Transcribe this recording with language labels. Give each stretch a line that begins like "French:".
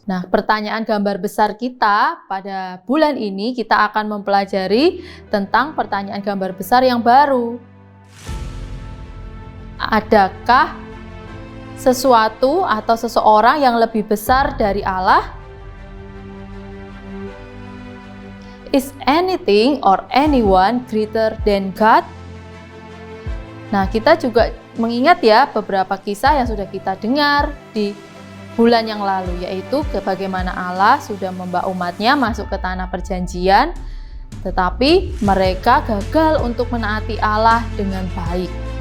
Indonesian: Nah, pertanyaan gambar besar kita pada bulan ini, kita akan mempelajari tentang pertanyaan gambar besar yang baru. Adakah sesuatu atau seseorang yang lebih besar dari Allah?
English: Is anything or anyone greater than God?
Indonesian: Nah, kita juga mengingat ya beberapa kisah yang sudah kita dengar di bulan yang lalu, yaitu bagaimana Allah sudah membawa umatnya masuk ke tanah perjanjian, tetapi mereka gagal untuk menaati Allah dengan baik.